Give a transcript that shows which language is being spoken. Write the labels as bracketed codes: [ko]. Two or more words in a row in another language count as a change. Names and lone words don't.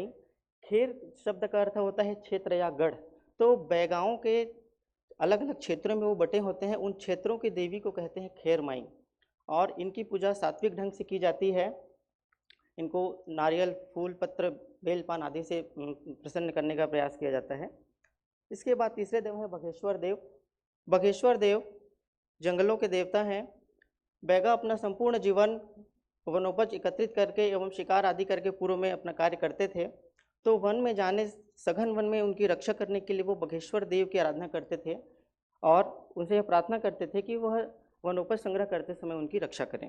[hi] खेर शब्द का अर्थ होता है क्षेत्र या गढ़। तो बैगाओं के अलग अलग क्षेत्रों में वो बटे होते हैं, उन क्षेत्रों की देवी को कहते हैं खेर माई। और इनकी पूजा सात्विक ढंग से की जाती है। इनको नारियल, फूल, पत्र, बेलपान आदि से प्रसन्न करने का प्रयास किया जाता है। इसके बाद तीसरे देव हैं बघेश्वर देव। बघेश्वर देव जंगलों के देवता हैं। बैगा अपना संपूर्ण जीवन वनोपज एकत्रित करके एवं शिकार आदि करके पूर्व में अपना कार्य करते थे। तो वन में जाने, सघन वन में उनकी रक्षा करने के लिए वो बघेश्वर देव की आराधना करते थे और उनसे यह प्रार्थना करते थे कि वह वनोपज संग्रह करते समय उनकी रक्षा करें।